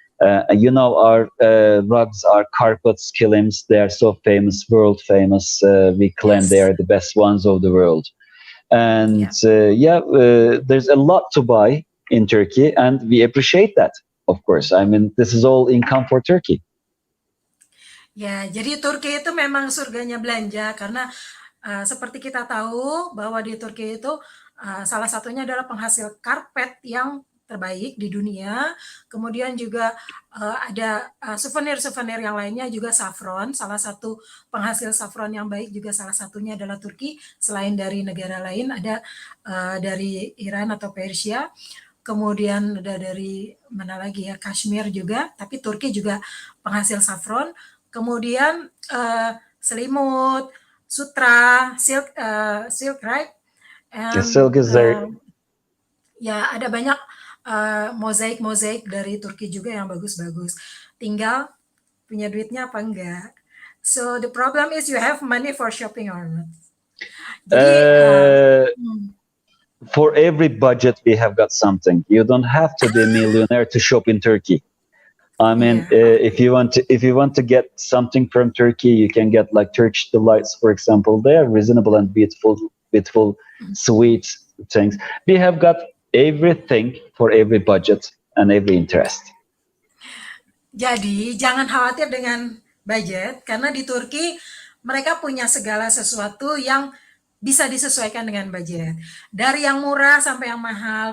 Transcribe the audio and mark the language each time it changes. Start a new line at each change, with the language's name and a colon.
English: Our rugs, our carpets, kilims, they are so famous, world famous. We claim they are the best ones of the world. And there's a lot to buy in Turkey, and we appreciate that, of course. I mean, this is all income for Turkey.
Indonesian: Ya, jadi Turki itu memang surganya belanja, karena seperti kita tahu bahwa di Turki itu salah satunya adalah penghasil karpet yang terbaik di dunia. Kemudian juga ada souvenir-souvenir yang lainnya juga saffron. Salah satu penghasil saffron yang baik juga salah satunya adalah Turki. Selain dari negara lain ada dari Iran atau Persia. Kemudian ada dari mana lagi ya, Kashmir juga. Tapi Turki juga penghasil saffron. Kemudian selimut, sutra,
English: silk, right? And, silk is there.
Indonesian: Ya, ada banyak mozaik-mozaik dari Turki juga yang bagus-bagus. Tinggal punya duitnya apa enggak.
English: So the problem is you have money for shopping or not.
Indonesian: Jadi,
English: for every budget we have got something. You don't have to be a millionaire to shop in Turkey. I mean, if you want to get something from Turkey, you can get like Turkish delights, for example. They are reasonable and beautiful, sweet things. We have got everything for every budget and every interest.
Indonesian: Jadi jangan khawatir dengan budget, karena di Turki mereka punya segala sesuatu yang bisa disesuaikan dengan budget. Dari yang murah sampai yang mahal.